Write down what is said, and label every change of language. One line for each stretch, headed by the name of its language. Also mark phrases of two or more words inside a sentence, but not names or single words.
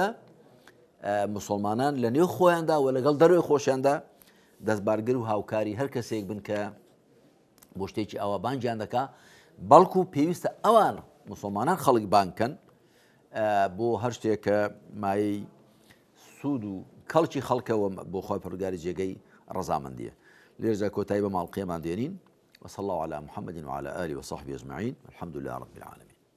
Central Kurdish: مسلمانان لە نێو خۆیاندا و لەگەڵ دەروی خۆشیاندا دەستبارگر و هاوکاری هەر کەسێک بن کە بۆ شتێکی ئەوە بانگیان دەکا بەڵکو پێویستە ئەوان مسلمانان خەڵک بانکەن بۆ هەر شتێک کە مایەی سوود و کەڵکی خەڵکەوە بۆ خۆی پەروەردگاری جێگەی ڕەزامەندیە لێرجا کۆتایی بە ماڵقەیەمان دێنین
Arabic: وصلى الله على محمد وعلى آله وصحبه أجمعين الحمد لله رب العالمين